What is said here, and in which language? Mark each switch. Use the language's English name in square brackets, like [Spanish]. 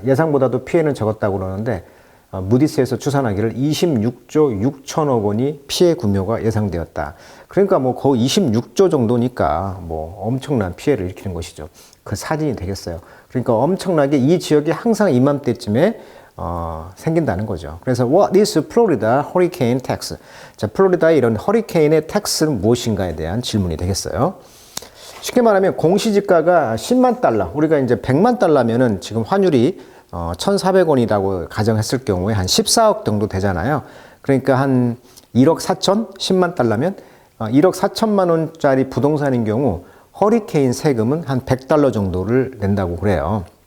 [Korean] 예상보다도 피해는 적었다고 그러는데 무디스에서 추산하기를 26조 6천억 원이 피해 규모가 예상되었다. 그러니까 뭐 거의 26조 정도니까 뭐 엄청난 피해를 일으키는 것이죠. 그 사진이 되겠어요. 그러니까 엄청나게 이 지역이 항상 이맘때쯤에 생긴다는 거죠. 그래서 [English] What is Florida Hurricane Tax? [Korean] 자, 플로리다의 이런 허리케인의 텍스는 무엇인가에 대한 질문이 되겠어요. 쉽게 말하면 공시지가가 10만 달러, 우리가 이제 100만 달러면은 지금 환율이 1,400원이라고 가정했을 경우에 한 14억 정도 되잖아요. 그러니까 한 1억 4천, 10만 달러면 1억 4천만 원짜리 부동산인 경우 허리케인 세금은 한 100달러 정도를 낸다고 그래요.